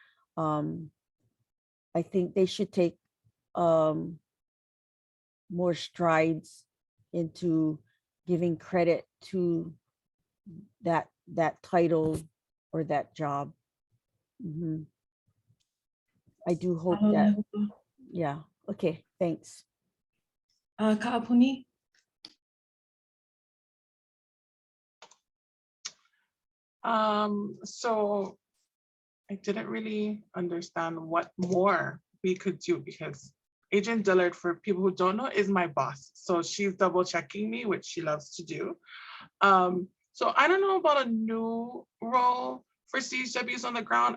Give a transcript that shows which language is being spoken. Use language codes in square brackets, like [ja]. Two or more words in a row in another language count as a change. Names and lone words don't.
[en] I think they should take more strides into giving credit to that title or that job. I do hope that, yeah. Okay, thanks. Kaʻapuni? So I didn't really understand what more we could do, because Agent Dillard, for people who don't know, is my boss. So she's double checking me, which she loves to do. So I don't know about a new role for CHWs on the ground.